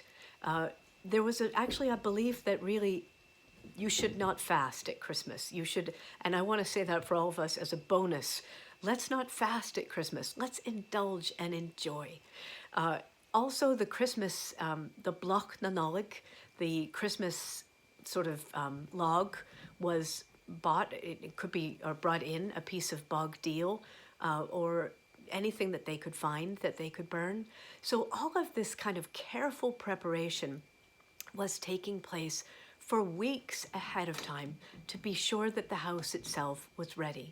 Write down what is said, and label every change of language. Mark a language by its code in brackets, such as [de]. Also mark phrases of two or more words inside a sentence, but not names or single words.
[en] There was actually a belief that really you should not fast at Christmas. You should, and I want to say that for all of us as a bonus, let's not fast at Christmas. Let's indulge and enjoy. Also the Christmas, the [ga] bloch na nollag, [en] the Christmas sort of log was bought. It could be or brought in a piece of bog deal or anything that they could find that they could burn. So all of this kind of careful preparation was taking place for weeks ahead of time to be sure that the house itself was ready.